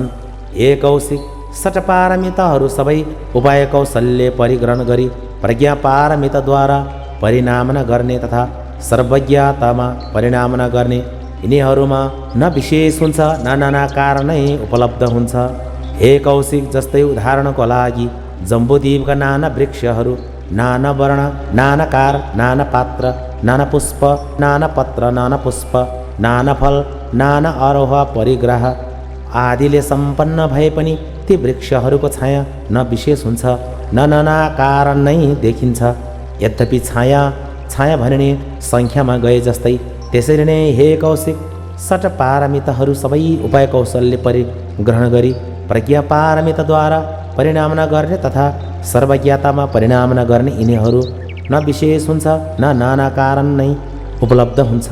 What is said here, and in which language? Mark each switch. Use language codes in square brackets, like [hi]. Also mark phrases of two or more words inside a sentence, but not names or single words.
[ne] हे कौशिक, सटपारमिताहरू सबै उपाय कौशल्य परिग्रहण गरी प्रज्ञापारमिताद्वारा परिणाम गर्ने तथा सर्वज्ञतामा परिणाम गर्ने यिनीहरूमा न विशेष हुन्छ न नाना कारणै उपलब्ध हुन्छ। हे कौशिक, जस्तै उदाहरणको लागि जम्बुद्वीपका नाना वृक्षहरू नाना वर्ण, नाना कार, नाना पात्र, नाना पुष्प, नाना पत्र, नाना पुष्प, नाना फल, नाना आरोह परिग्रह आदिले सम्पन्न भए पनि ती वृक्षहरूको छाया न विशेष हुन्छ न नाना कारण नै देखिन्छ। यद्यपि छाया छाया भनिने सङ्ख्यामा गए जस्तै त्यसरी नै हे कौशिक, सटपारमिताहरू सबै उपाय कौशल्य परिग्रहण गरी प्रज्ञापारमिताद्वारा परिणाम नगर्ने तथा सर्वज्ञतामा परिणाम नगर्ने यिनीहरू न विशेष हुन्छ न नाना कारण नै उपलब्ध हुन्छ।